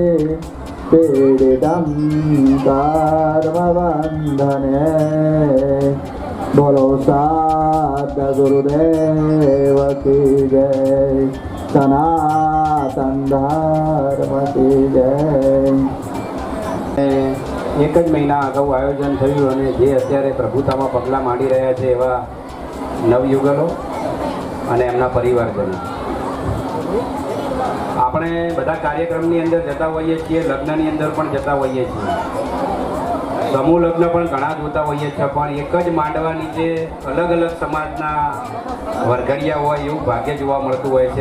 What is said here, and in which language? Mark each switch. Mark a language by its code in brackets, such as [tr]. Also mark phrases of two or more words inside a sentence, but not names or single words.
[sa] पीडितं कर्मबन्धने [hi] बोलो साध गुरुदेव की जय सनातन धर्म की जय। [gu] એક જ મહીના અગાઉ આયોજન થયું અને જે અત્યારે પ્રભુતામાં પગલાં માંડી રહ્યા છે એવા નવયુગલો અને એમના પરિવારજનો આપણે બધા કાર્યક્રમની અંદર જતા હોઈએ છીએ, લગ્નની અંદર પણ જતા હોઈએ છીએ, સમૂહ લગ્ન પણ ઘણા જોતા હોઈએ છીએ, પણ એક જ માંડવા નીચે અલગ અલગ સમાજના વરઘડિયા હોય એવું ભાગ્ય જોવા મળતું હોય છે.